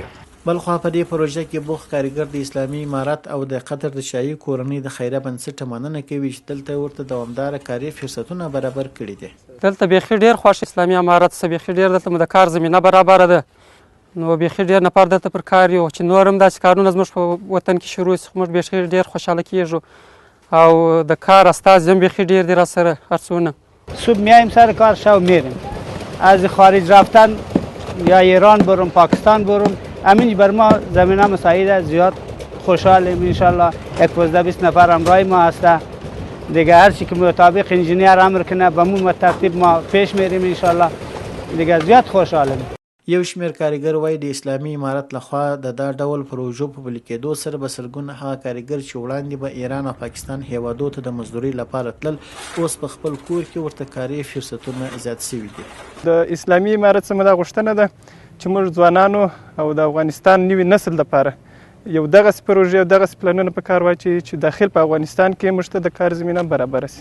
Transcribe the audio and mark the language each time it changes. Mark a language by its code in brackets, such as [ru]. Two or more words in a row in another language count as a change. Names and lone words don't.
[ps] بلخوا په دې پروژه کې بوخت کارګر د اسلامي امارت او د قطر د شاهي کورنۍ د خیریه بنسټ مننه کوي چې دلته ورته دوامداره کاري فرصتونه برابر کړي دي. دلته بیخي ډېر خوښ اسلامي امارت څخه بیخي ډېر دلته مو د کار زمینه برابره ده، نو بیخي ډېر نفر دلته پر کار یو چې نور هم داسې کارونه زموږ په وطن کې شروع شي، موږ بیخي ډېر خوشحاله کیږو او د کار استازي هم بیخي ډېر دي راسره هر څونه. [fa] صبح میایم سر کار، شب میریم. از خارج رفتن یا ایران برم، پاکستان برم، همین بر ما زمینه مساعد زیاد خوشحالیم. انشالله 11-20 نفر همراه ما هسته دیگه، هر چی که مطابق انجینیر امر کنه به مو ترتیب ما پیش میریم انشالله دیگه. زیاد خوشحالیم. [ps] یو شمېر کارګر وایي د اسلامي امارت لخوا د دا ډول پروژو په پلي کېدو سره به سلګونه هغه کارګر چې وړاندې به ایران او پاکستان هیوادو ته د مزدورۍ لپاره تلل، اوس په خپل کور کې ورته کاري فرصتونه زیات شوي دي. د اسلامي امارت څخه دا غوښتنه ده چې موږ ځوانانو او د افغانستان نوي نسل لپاره یو دغسې پروژې او دغسې پلانونه په کار واچوي چې داخل په افغانستان کې موږ ته د کار زمینه برابره شي.